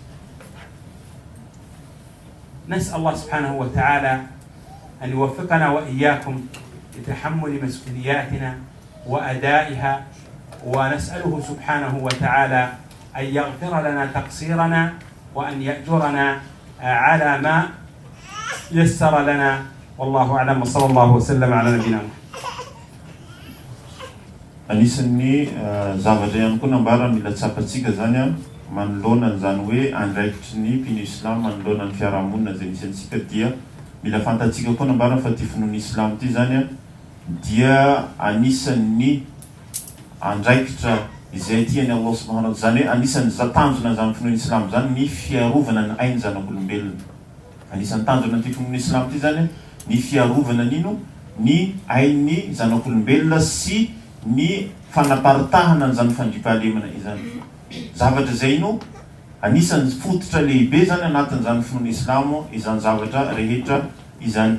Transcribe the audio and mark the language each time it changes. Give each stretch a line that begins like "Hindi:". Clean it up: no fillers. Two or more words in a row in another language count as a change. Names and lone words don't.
Arabic: نسأل الله سبحانه وتعالى أن يوفقنا وإياكم لتحمل مسؤولياتنا وأدائها، ونسأله سبحانه وتعالى أن يغفر لنا تقصيرنا وأن يأجرنا على ما يسر لنا. والله أعلم، وصلى الله وسلم على نبينا محمد.
Malagasy: Anisan'ny zavatra ihany koa nambarana mila tsapatsika zany a manoloana zany hoe andraikitry ny mpino islam manoloana ny fiarahamonina zay misy antsika, dia mila fantatsika koa nambarana fa ty finoana islam ty zany a dia anisan'ny andraikitra izay tiany
Arabic: الله سبحانه وتعالى,
Malagasy: zany hoe anisan'ny tanjona zany finoana islam zany ny fiarovana ny ainy zanak'olombelona. Anisan'ny tanjona ty finoana islam ty zany ny fiarovana nino ny ain'ny zanak'olombelona sy ny fanaparitahana an'izany fandriampahalemana izany. Zavatra zay no anisan'ny fototra lehibe zany anatin'izany finoana islamo izany zavatra rehetra izany.